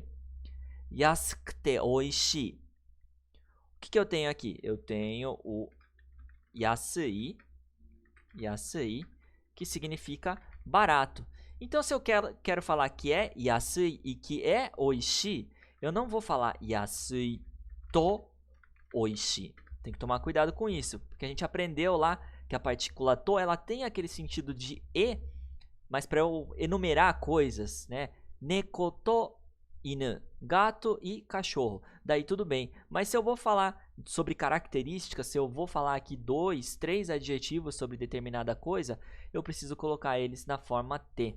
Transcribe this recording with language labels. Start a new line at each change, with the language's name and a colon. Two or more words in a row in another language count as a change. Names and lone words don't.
Japanese: 安くて美味しい.
Portuguese: O que eu tenho aqui? Eu tenho o yasui, que significa barato. Então, se eu quero falar que é yasui e que é oishii, eu não vou falar
Japanese: 安いと美味しい.
Portuguese: Tem que tomar cuidado com isso, porque a gente aprendeu lá que a partícula to, ela tem aquele sentido de e, mas para eu enumerar coisas, né?
Japanese: 猫と犬,
Portuguese: gato e cachorro. Daí tudo bem. Mas se eu vou falar sobre características, se eu vou falar aqui 2, 3 adjetivos sobre determinada coisa, eu preciso colocar eles na forma T.